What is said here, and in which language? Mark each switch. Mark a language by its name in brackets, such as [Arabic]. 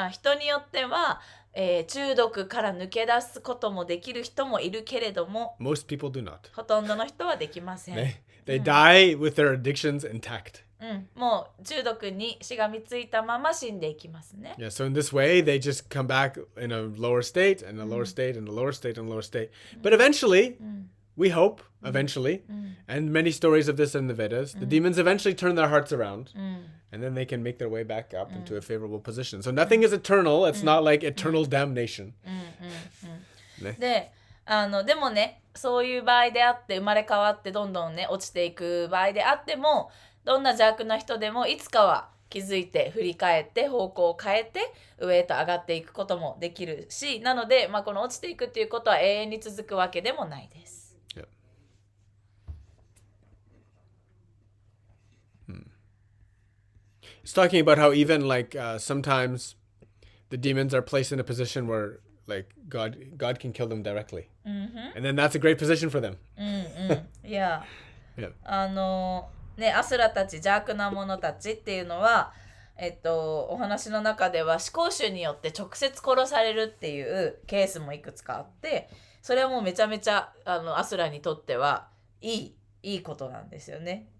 [Japanese] 人によっては、中毒から抜け出すこともできる人もいるけれども [English] Most people do not. [Japanese] ほとんどの人はできません。 [English] They die with their addictions intact. [Japanese] もう中毒にしがみついたまま死んでいきますね。 [English] Yeah, so in this way, they just come back in a lower state, and a lower state, and a lower state, and a lower state. But eventually, we hope, eventually, and many stories of this in the Vedas, the demons eventually turn their hearts around, and then they can make their way back up into a favorable position. So nothing is eternal. It's not like eternal damnation. [Japanese] でもね、そういう場合であって生まれ変わってどんどんね落ちていく場合であっても、どんな邪悪な人でもいつかは気づいて振り返って方向を変えて上へと上がっていくこともできるし、なので、この落ちていくっていうことは永遠に続くわけでもないです。 [English] It's talking about how even like sometimes the demons are placed in a position where like God can kill them directly, and then that's a great position for them. Yeah. [Japanese] アスラたち邪悪な者たちっていうのは、お話の中では思考主によって直接殺されるっていうケースもいくつかあって、それはもうめちゃめちゃアスラにとってはいいことなんですよね。